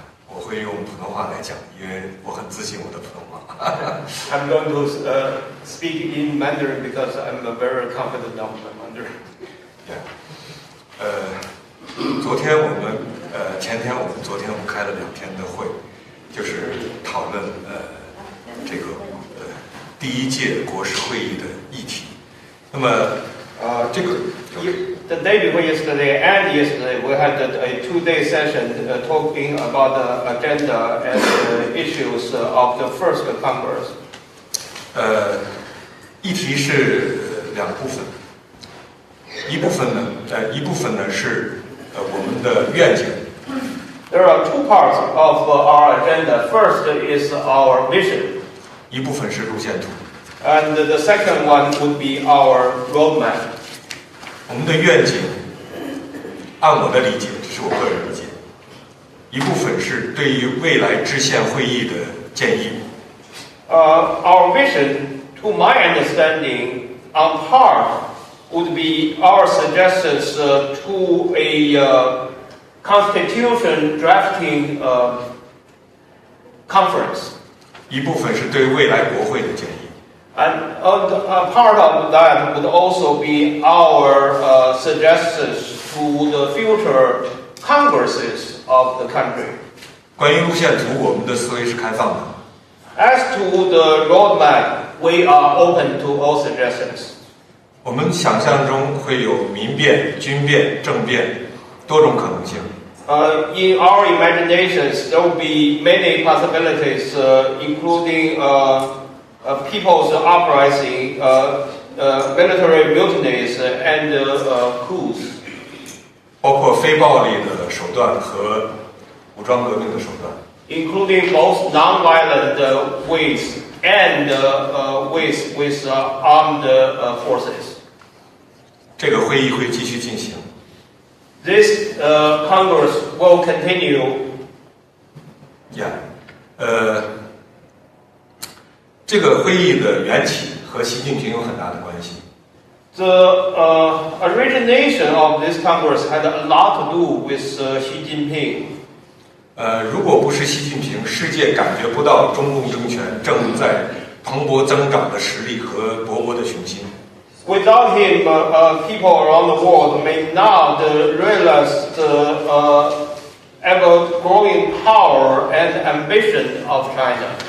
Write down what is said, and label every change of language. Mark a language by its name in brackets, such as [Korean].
[Chinese] 我会用普通话来讲，因为我很自信我的普通话。 [English] I'm going to speak in Mandarin because I'm very confident of my Mandarin. Yeah. [Chinese] 昨天我们昨天我们开了2天的会，就是讨论这个第1届国事会议的议题。那么这个 [English] The day before yesterday and yesterday, we had a 2-day session talking about the agenda and the issues of the first Congress. [Chinese] 议题是2部分，一部分呢是我们的愿景。 [English] There are 2 parts of our agenda. First is our vision. [Chinese] 一部分是路线图。 [English] And the second one would be our roadmap. [Chinese] 我们的愿景，按我的理解，这是我个人理解，一部分是对于未来制宪会议的建议。 [English] Our vision, to my understanding, on part would be our suggestions to a constitution drafting conference. [Chinese] 一部分是对未来国会的建议。 [English] And a part of that would also be our suggestions to the future congresses of the country. [Chinese] 关于路线图，我们的思维是开放的。 [English] As to the roadmap, we are open to all suggestions. [Chinese] 我们想象中会有民变、军变、政变多种可能性。 [English] In our imaginations, there will be many possibilities, including people's uprising, military mutinies, and coups. [Chinese] 包括非暴力的手段和武装革命的手段。 [English] Including both non-violent ways and ways with armed forces. [Chinese] 这个会议会继续进行。 [English] This Congress will continue. Yeah. [Chinese] 这个会议的缘起和习近平有很大的关系。 [English] The origination of this Congress had a lot to do with Xi Jinping. [Chinese] 如果不是习近平，世界感觉不到中共政权正在蓬勃增长的实力和勃勃的雄心。 [English] Without him, people around the world may not realize the ever-growing power and ambition of China.